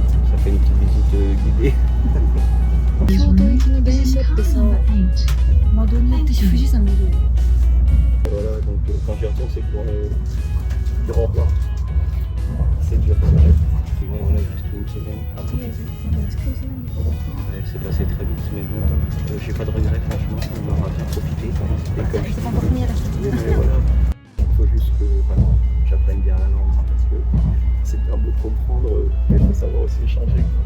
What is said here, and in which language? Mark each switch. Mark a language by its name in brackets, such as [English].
[French] Ça fait une petite visite guidée. [Japanese] 京都行きの電車ってさ、窓によって富士山見るよ。 [French] Voilà, donc quand j'y retourne, c'est pour dire au revoir. C'est dur, c'est vrai. Et bon, voilà, il reste une semaine à profiter. Ouais, c'est passé très vite, mais bon, j'ai pas de regrets, franchement, on aura bien profité. Et comme je dis, mais voilà, il faut juste que voilà, j'apprenne bien la langue, parce que c'est bien beau de comprendre, mais il faut savoir aussi échanger.